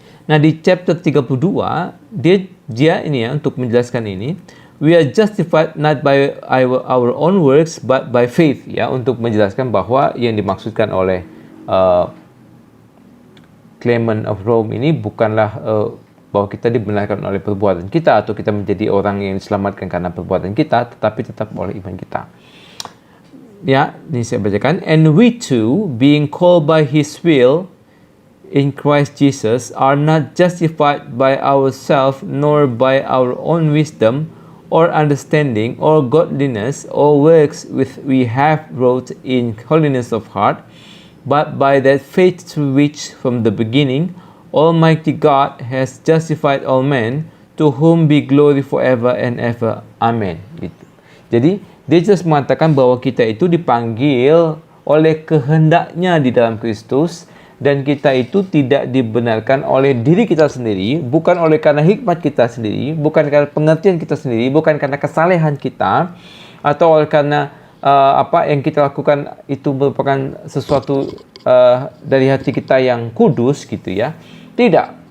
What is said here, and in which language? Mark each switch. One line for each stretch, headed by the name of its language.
Indonesian: Nah, di chapter 32 dia ini ya, untuk menjelaskan ini,
English: we are justified not by our own works but by faith
Indonesian: ya, untuk menjelaskan bahwa yang dimaksudkan oleh Clement of Rome ini bukanlah bahwa kita dibenarkan oleh perbuatan kita atau kita menjadi orang yang diselamatkan karena perbuatan kita, tetapi tetap oleh iman kita. Ya, ini saya bacakan.
English: And we too, being called by His will in Christ Jesus, are not justified by ourselves, nor by our own wisdom, or understanding, or godliness, or works which we have wrought in holiness of heart, but by that faith through which from the beginning Almighty God has justified all men, to whom be glory forever and ever.
Indonesian: Amen. Gitu. Jadi dia just mengatakan bahwa kita itu dipanggil oleh kehendaknya di dalam Kristus, dan kita itu tidak dibenarkan oleh diri kita sendiri, bukan oleh karena hikmat kita sendiri, bukan karena pengertian kita sendiri, bukan karena kesalehan kita, atau oleh karena apa yang kita lakukan itu merupakan sesuatu dari hati kita yang kudus gitu ya. Tidak.